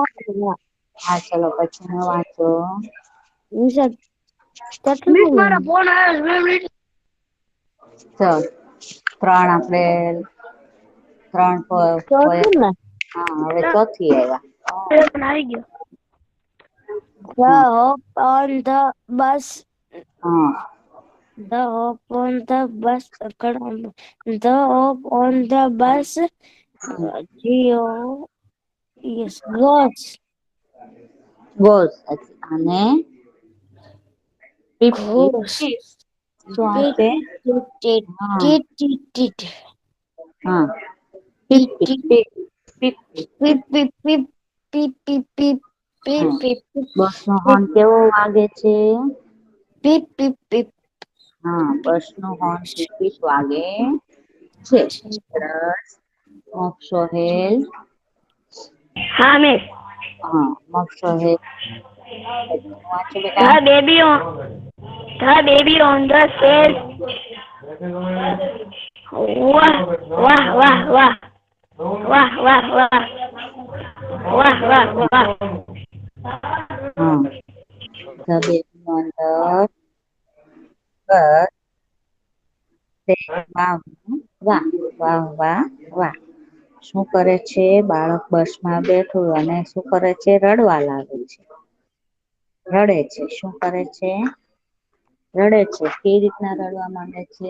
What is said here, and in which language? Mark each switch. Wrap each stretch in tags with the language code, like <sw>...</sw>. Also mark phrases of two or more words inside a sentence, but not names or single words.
<gu>હા ચલો પછી નો વાંચો. મિસ મારા ફોન આવ્યો ચલ 3 આપણે 3 ચોથું ને હા હવે ચોથી આવ્યા. આવી ગયો.</gu> <en>The hop on the bus.</en> <gu>હા</gu> <en>The hop on the bus. The hop on the bus. Geo. Yes, goes.</en> <gu>ગોસ અને પીપ પીપ</gu> <en>Goes.</en> <gu>પીપ શું</gu> <en>Tit,</en> <gu>આવશે?</gu> <en>tit, tit,</en> <gu>હા</gu> <en>tit, tit, tit.</en> <gu>હા પીપ</gu> <en>Tit,</en> <gu>પીપ</gu> <en>tit.</en> <gu>પીપ પીપ પીપ.</gu> <en>Pip, pip, pip. Pip, pip, pip. Pip,</en> <gu>હા</gu> <en>pip, pip.</en> <gu>બસનો</gu> <en>Pip,</en> <gu>હોર્ન કેવો વાગે છે?</gu> <en>pip, pip, pip.</en> <gu>હા બસનો હોર્ન પીપ પીપ વાગે છે. સરસ. મોક્ષો હેલ. હા મિસ. હા મોક્ષો હેલ વાંચો બેટા.</gu> <en>The baby on the stairs. Wah, wah, wah, wah. Wah, wah, wah. Wah, wah, wah.</en> <gu>હા</gu> <en>the baby on the bus</en> <gu>વાહ વાહ વાહ વાહ વાહ. શું કરે છે? બાળક બસમાં બેઠું અને શું કરે છે? રડવા લાગે છે. રડે છે. શું કરે છે? રડે છે. કેવી રીતના રડવા માંડે છે?</gu>